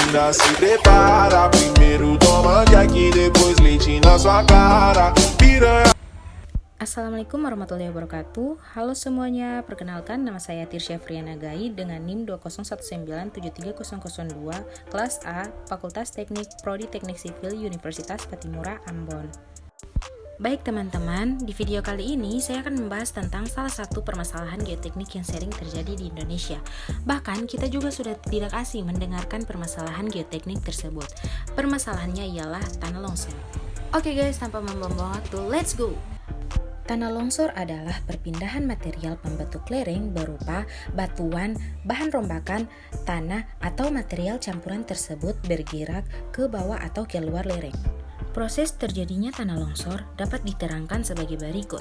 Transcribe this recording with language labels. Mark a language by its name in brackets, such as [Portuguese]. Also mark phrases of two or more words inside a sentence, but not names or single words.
[Portuguese] já se prepara. Primeiro toma Jack, depois leite na sua cara. Piranha. [Arabic] السلام عليكم ورحمة الله وبركاته. [Indonesian] Halo semuanya, perkenalkan nama saya Tirsya Friana Gai dengan NIM 201973002, kelas A, Fakultas Teknik, Prodi Teknik Sipil, Universitas Patimura, Ambon. Baik teman-teman, di video kali ini saya akan membahas tentang salah satu permasalahan geoteknik yang sering terjadi di Indonesia. Bahkan kita juga sudah tidak asing mendengarkan permasalahan geoteknik tersebut. Permasalahannya ialah tanah longsor. Oke guys, tanpa membuang waktu, [English] let's go! [Indonesian] Tanah longsor adalah perpindahan material pembentuk lereng berupa batuan, bahan rombakan, tanah, atau material campuran tersebut bergerak ke bawah atau keluar lereng. Proses terjadinya tanah longsor dapat diterangkan sebagai berikut.